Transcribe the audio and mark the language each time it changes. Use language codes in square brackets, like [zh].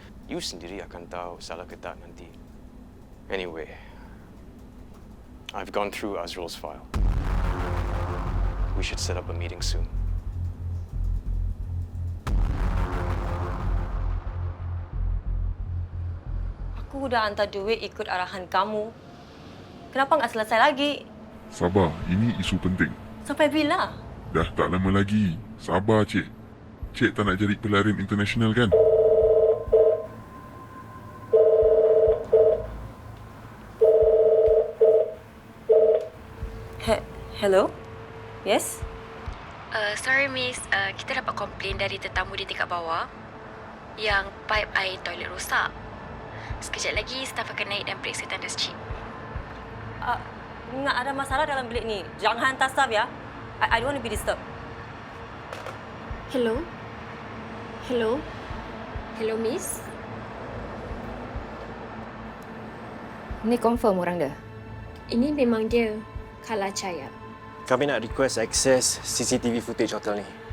[ms] You sendiri akan tahu salah ke tak nanti. [en] Anyway, I've gone through Azrul's file. We should set up a meeting soon. [ms] Aku dah hantar duit ikut arahan kamu. Kenapa nggak selesai lagi? Sabar, ini isu penting. Sampai bila? Dah tak lama lagi. Sabar, Cik. Cik tak nak jadi pelarian international kan? [en] Hello? Yes? Sorry miss, [ms] kita dapat komplain dari tetamu di tingkat bawah yang pipe air toilet rosak. Sekejap lagi staf akan naik dan periksa tandas chip. Nggak ada masalah dalam bilik ni. Jangan hantar staff ya. [en] I don't want to be disturbed. Hello? Hello? Hello miss? [ms] Ni confirm orang dia? Ini memang dia, Kala Chaya. Kami nak request access CCTV footage hotel ni.